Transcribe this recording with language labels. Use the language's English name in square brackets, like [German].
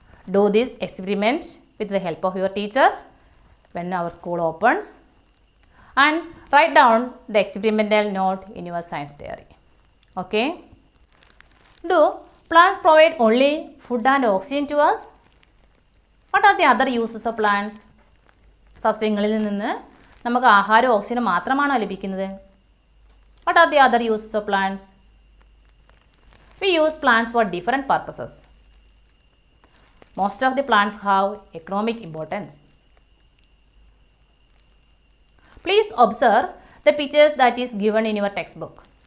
[English] Do this experiment with the help of your teacher when our school opens and write down the experimental note in your science diary. Okay? Do plants provide only food and oxygen to us? What are the other uses of plants? [Malayalam] സസ്യങ്ങളിൽ നിന്ന് നമുക്ക് ആഹാരവും ഓക്സിജനും മാത്രമാണോ ലഭിക്കുന്നത്? [English] What are the other uses of plants? We use plants for different purposes. Most of the plants have economic importance. Please observe the pictures that is given in your textbook.